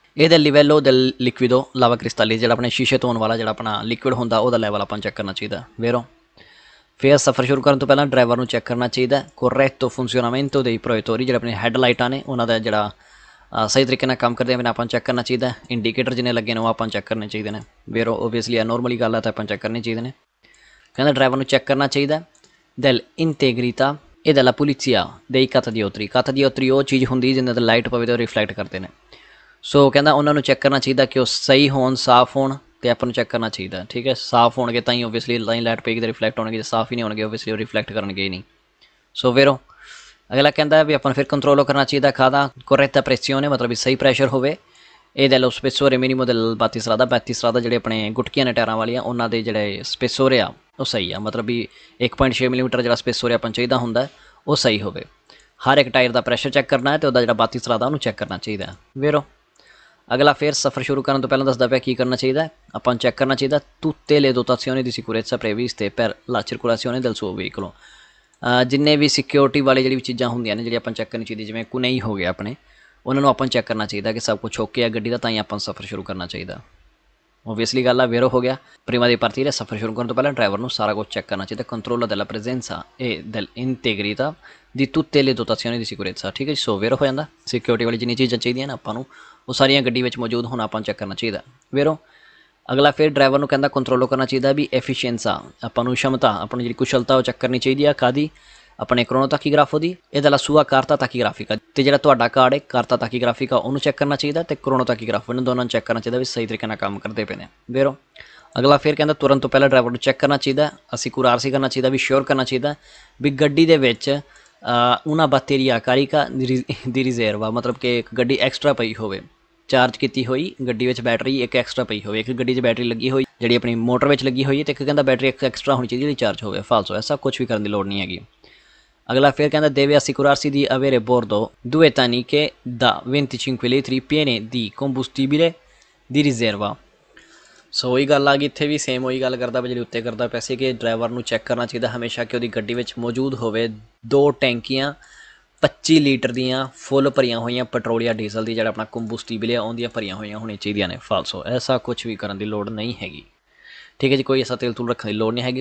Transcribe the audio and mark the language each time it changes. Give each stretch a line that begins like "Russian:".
Punjabi: ਇਹਦੇ ਲਿਵੈਲੋ
Italian: del liquido lava cristalli,
Punjabi: ਜਿਹੜਾ ਆਪਣੇ ਸ਼ੀਸ਼ੇ ਧੋਣ ਵਾਲਾ ਜਿਹੜਾ ਆਪਣਾ ਲਿਕਵਿਡ ਹੁੰਦਾ ਉਹਦਾ ਲੈਵਲ ਆਪਾਂ ਚੈੱਕ ਕਰਨਾ ਚਾਹੀਦਾ ਵੇਰੋ। ਫਿਰ ਸਫ਼ਰ ਸ਼ੁਰੂ ਕਰਨ ਤੋਂ ਪਹਿਲਾਂ ਡਰਾਈਵਰ ਨੂੰ ਚੈੱਕ ਕਰਨਾ ਚਾਹੀਦਾ
Italian: corretto funzionamento dei proiettori,
Punjabi: ਜਿਹੜੇ ਆਪਣੇ ਹੈੱਡ ਲਾਈਟਾਂ ਨੇ ਉਹਨਾਂ ਦਾ ਜਿਹੜਾ ਸਹੀ ਤਰੀਕੇ ਨਾਲ ਕੰਮ ਕਰਦੇ ਆ ਆਪਾਂ ਚੈੱਕ ਕਰਨਾ ਚਾਹੀਦਾ। ਇੰਡੀਕੇਟਰ ਜਿੰਨੇ ਲੱਗੇ ਨੇ ਉਹ ਆਪਾਂ ਚੈੱਕ ਕਰਨੇ ਚਾਹੀਦੇ ਨੇ ਵੇਰੋ। ਓਬਵੀਅਸਲੀ ਇਹ ਨੋਰਮਲੀ ਗੱਲ ਹੈ ਤਾਂ ਆਪਾਂ ਚੈੱਕ ਕਰਨੇ ਚਾਹੀਦੇ ਨੇ। ਕਹਿੰਦਾ ਡਰਾਈਵਰ ਨੂੰ ਚੈੱਕ ਕਰਨਾ ਚਾਹੀਦਾ
Italian: del integrità e della pulizia dei catadiopteri।
Punjabi: catadiopteri ਉਹ ਚੀਜ਼ ਹੁੰਦੀ ਜਿਹਦੇ 'ਤੇ ਲਾਈਟ ਪਵੇ ਤੇ ਉਹ ਰਿਫਲੈਕਟ ਕਰਦੇ ਨੇ। ਸੋ ਕਹਿੰਦਾ ਉਹਨਾਂ ਨੂੰ ਚੈੱਕ ਕਰਨਾ ਚਾਹੀਦਾ ਕਿ ਉਹ ਸਹੀ ਹੋਣ, ਸਾਫ਼ ਹੋਣ, ਤੇ ਆਪਾਂ ਨੂੰ ਚੈੱਕ ਕਰਨਾ ਚਾਹੀਦਾ। ਠੀਕ ਹੈ। ਸਾਫ਼ ਹੋਣਗੇ ਤਾਂ ਹੀ ਓਬਵੀਅਸਲੀ ਤਾਂ ਹੀ ਲਾਈਟ ਪਏਗੀ ਤੇ ਰਿਫਲੈਕਟ ਹੋਣਗੇ, ਜੇ ਸਾਫ਼ ਹੀ ਨਹੀਂ ਹੋਣਗੇ ਓਬਵੀਅਸਲੀ ਉਹ ਰਿਫਲੈਕਟ ਕਰਨਗੇ ਹੀ ਨਹੀਂ। ਸੋ ਵੇਰੋ ਅਗਲਾ ਕਹਿੰਦਾ ਵੀ ਆਪਾਂ ਨੂੰ ਫਿਰ ਕੰਟਰੋਲ ਕਰਨਾ ਚਾਹੀਦਾ ਖਾਦਾ
Italian: corretta pressione,
Punjabi: ਮਤਲਬ ਵੀ ਸਹੀ ਪ੍ਰੈਸ਼ਰ ਹੋਵੇ। ਇਹ
Italian: dello spessore minimo del battistrada,
Punjabi: battistrada ਜਿਹੜੇ ਆਪਣੇ ਗੁਟਕੀਆਂ ਨੇ ਟਾਇਰਾਂ ਵਾਲੀਆਂ ਉਹਨਾਂ ਦੇ ਜਿਹੜੇ ਸਪੇਸੋਰੇ ਆ ਉਹ ਸਹੀ ਆ, ਮਤਲਬ ਵੀ 1.6 ਮਿਲੀਮੀਟਰ ਜਿਹੜਾ ਸਪੇਸੋਰੇ ਆਪਾਂ ਚਾਹੀਦਾ ਹੁੰਦਾ ਉਹ ਸਹੀ ਹੋਵੇ। ਹਰ ਇੱਕ ਟਾਇਰ ਦਾ ਪ੍ਰੈਸ਼ਰ ਚੈੱਕ ਕਰਨਾ ਹੈ ਤੇ ਉਹਦਾ ਜਿਹੜਾ battistrada ਉਹਨੂੰ ਚੈੱਕ ਕਰਨਾ ਚਾਹੀਦਾ ਵੇਰੋ। ਅਗਲਾ ਫਿਰ ਸਫ਼ਰ ਸ਼ੁਰੂ ਕਰਨ ਤੋਂ ਪਹਿਲਾਂ ਦੱਸਦਾ ਪਿਆ ਕੀ ਕਰਨਾ ਚਾਹੀਦਾ ਆਪਾਂ ਨੂੰ ਚੈੱਕ ਕਰਨਾ ਚਾਹੀਦਾ
Italian: tutte le dotazioni di sicurezza previste per la circolazione del suo veicolo।
Punjabi: ਜਿੰਨੇ ਵੀ ਸਿਕਿਉਰਿਟੀ ਵਾਲੀ ਜਿਹੜੀ ਚੀਜ਼ਾਂ ਹੁੰਦੀਆਂ ਨੇ ਜਿਹੜੀ ਆਪਾਂ ਚੈੱਕ ਕਰਨੀ ਚਾਹੀਦੀ, ਜਿਵੇਂ ਕੁਨਈ ਹੋ ਗਿਆ ਆਪਣੇ, ਉਹਨਾਂ ਨੂੰ ਆਪਾਂ ਚੈੱਕ ਕਰਨਾ ਚਾਹੀਦਾ ਕਿ ਸਭ ਕੁਛ ਓਕੇ ਆ ਗੱਡੀ ਦਾ, ਤਾਂ ਹੀ ਆਪਾਂ ਸਫ਼ਰ ਸ਼ੁਰੂ ਕਰਨਾ ਚਾਹੀਦਾ। ਓਬਵੀਅਸਲੀ ਗੱਲ ਆ ਵੇਰੋ ਹੋ ਗਿਆ। ਪ੍ਰੀਮਾ ਦੀ ਪਾਰਟੀਰੇ ਸਫ਼ਰ ਸ਼ੁਰੂ ਕਰਨ ਤੋਂ ਪਹਿਲਾਂ ਡਰਾਈਵਰ ਨੂੰ ਸਾਰਾ ਕੁਛ ਚੈੱਕ ਕਰਨਾ ਚਾਹੀਦਾ।
Italian: ਕੰਟਰੋਲ della presenza e dell'integrità di tutte le dotazioni di sicurezza।
Punjabi: ਠੀਕ ਹੈ ਜੀ। ਸੋ ਵੇਰੋ ਹੋ ਜਾਂਦਾ। ਸਿਕਿਉਰਿਟੀ ਵਾਲੀ ਜਿੰਨੀ ਚੀਜ਼ਾਂ ਚਾਹੀਦੀਆਂ ਨੇ ਆਪਾਂ ਨੂੰ ਉਹ ਸਾਰੀਆਂ ਗੱਡੀ ਵਿੱਚ ਮੌਜੂਦ ਹੋਣਾ ਆਪਾਂ ਚੈੱਕ ਕਰਨਾ ਚਾਹੀਦਾ ਵੇਰੋ। ਅਗਲਾ ਫਿਰ ਡਰਾਈਵਰ ਨੂੰ ਕਹਿੰਦਾ ਕੰਟਰੋਲ ਕਰਨਾ ਚਾਹੀਦਾ ਵੀ ਐਫੀਸ਼ੀਐਂਸਾ, ਆਪਾਂ ਨੂੰ ਸ਼ਮਤਾ, ਆਪਣੀ ਜਿਹੜੀ ਕੁਸ਼ਲਤਾ ਉਹ ਚੈੱਕ ਕਰਨੀ ਚਾਹੀਦੀ ਆ ਕਾਹਦੀ, ਆਪਣੇ ਕਰੋਨੋ ਤਾਕੀਗ੍ਰਾਫੋ ਦੀ। ਇਹਦਾ ਲਾ ਸੂਆ ਕਾਰਤਾ ਤਾਕੀਗ੍ਰਾਫਿਕਾ, ਤੇ ਜਿਹੜਾ ਤੁਹਾਡਾ ਕਾਰਡ ਹੈ ਕਾਰਤਾ ਤਾਕੀਗ੍ਰਾਫਿਕਾ ਉਹਨੂੰ ਚੈੱਕ ਕਰਨਾ ਚਾਹੀਦਾ, ਤੇ ਕਰੋਨੋ ਤਾਕੀਗ੍ਰਾਫੋ ਇਹਨਾਂ ਦੋਨਾਂ ਨੂੰ ਚੈੱਕ ਕਰਨਾ ਚਾਹੀਦਾ ਵੀ ਸਹੀ ਤਰੀਕੇ ਨਾਲ ਕੰਮ ਕਰਦੇ ਪਏ ਨੇ ਵੇਰੋ। ਅਗਲਾ ਫਿਰ ਕਹਿੰਦਾ ਤੁਰਨ ਤੋਂ ਪਹਿਲਾਂ ਡਰਾਈਵਰ ਨੂੰ ਚੈੱਕ ਕਰਨਾ ਚਾਹੀਦਾ, ਅਸੀਂ ਕੁਰਾਰਸੀ ਕਰਨਾ ਚਾਹੀਦਾ ਵੀ ਸ਼ੋਰ ਕਰਨਾ ਚਾਹੀਦਾ ਵੀ ਗੱਡੀ ਦੇ ਵਿੱਚ ਉਹਨਾਂ
Italian: batteria carica di riserva,
Punjabi: ਮਤਲਬ ਕਿ ਇੱਕ ਗੱਡੀ ਐਕਸਟਰਾ ਪਈ ਹੋਵੇ, ਚਾਰਜ ਕੀਤੀ ਹੋਈ ਗੱਡੀ ਵਿੱਚ ਬੈਟਰੀ ਇੱਕ ਐਕਸਟਰਾ ਪਈ ਹੋਵੇ। ਇੱਕ ਗੱਡੀ 'ਚ ਬੈਟਰੀ ਲੱਗੀ ਹੋਈ ਜਿਹੜੀ ਆਪਣੀ ਮੋਟਰ ਵਿੱਚ ਲੱਗੀ ਹੋਈ ਹੈ, ਤੇ ਇੱਕ ਕਹਿੰਦਾ ਬੈਟਰੀ ਇੱਕ ਐਕਸਟਰਾ ਹੋਣੀ ਚਾਹੀਦੀ ਜਿਹੜੀ ਚਾਰਜ ਹੋਵੇ। ਫਾਲਸੋ, ਐਸਾ ਕੁਛ ਵੀ ਕਰਨ ਦੀ ਲੋੜ ਨਹੀਂ ਹੈਗੀ। ਅਗਲਾ ਫਿਰ ਕਹਿੰਦਾ
Italian: deve assicurarsi di avere bordo 2 taniche da 25 litri piene di combustibile di riserva।
Punjabi: ਸੋ ਉਹੀ ਗੱਲ ਆ ਗਈ ਇੱਥੇ ਵੀ ਸੇਮ ਉਹੀ ਗੱਲ ਕਰਦਾ ਪਿਆ ਜਿਹੜੀ ਉੱਤੇ ਕਰਦਾ ਪਿਆ ਸੀ ਕਿ ਡਰਾਈਵਰ ਨੂੰ ਚੈੱਕ ਕਰਨਾ ਚਾਹੀਦਾ ਹਮੇਸ਼ਾ ਕਿ ਉਹਦੀ ਗੱਡੀ ਵਿੱਚ ਮੌਜੂਦ ਹੋਵੇ 2 ਟੈਂਕੀਆਂ 25 ਲੀਟਰ ਦੀਆਂ ਫੁੱਲ ਭਰੀਆਂ ਹੋਈਆਂ ਪੈਟਰੋਲ ਜਾਂ ਡੀਜ਼ਲ ਦੀ, ਜਿਹੜਾ ਆਪਣਾ ਕੰਬੂਸਟੀਬਲ ਆ ਉਹਦੀਆਂ ਭਰੀਆਂ ਹੋਈਆਂ ਹੋਣੀਆਂ ਚਾਹੀਦੀਆਂ ਨੇ। ਫਾਲਸੋ, ਐਸਾ ਕੁਛ ਵੀ ਕਰਨ ਦੀ ਲੋੜ ਨਹੀਂ ਹੈਗੀ। ਠੀਕ ਹੈ ਜੀ। ਕੋਈ ਐਸਾ ਤੇਲ ਤੂਲ ਰੱਖਣ ਦੀ ਲੋੜ ਨਹੀਂ ਹੈਗੀ।